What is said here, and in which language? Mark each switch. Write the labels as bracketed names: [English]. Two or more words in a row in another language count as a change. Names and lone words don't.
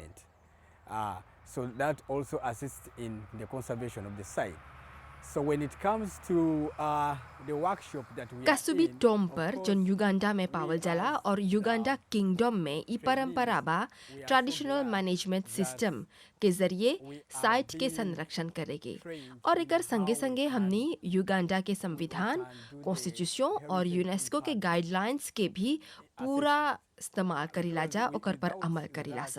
[English] So that also assists in the conservation of the site. So when it comes to the workshop that we are कासुबी in, टोम of [Bhojpuri] पर [English] course, [Bhojpuri] जोन युगांडा में पावल जाला और युगांडा किंगडम में ई परंपरा बा [English] traditional management system [Bhojpuri] के जरिए साइट के संरक्षण करेगे और एकर संगे संगे हमनी युगांडा के संविधान कॉन्स्टिट्यूशन और यूनेस्को के गाइडलाइंस के भी पूरा इस्तेमाल करीला जा ओकर पर अमल करीला सा।